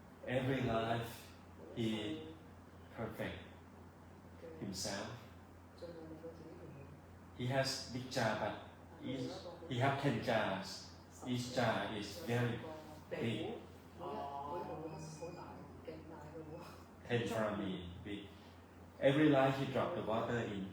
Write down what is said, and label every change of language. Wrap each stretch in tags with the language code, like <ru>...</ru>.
<en>every life he perfect himself</en> <yue>盡量令到自己完美。</yue> <en>he has big jar but he have 10 jars each jar is very big</en> <yue>每一部都好大，勁大嘅喎。</yue> <en>10 parami big every life he drop the water in</en>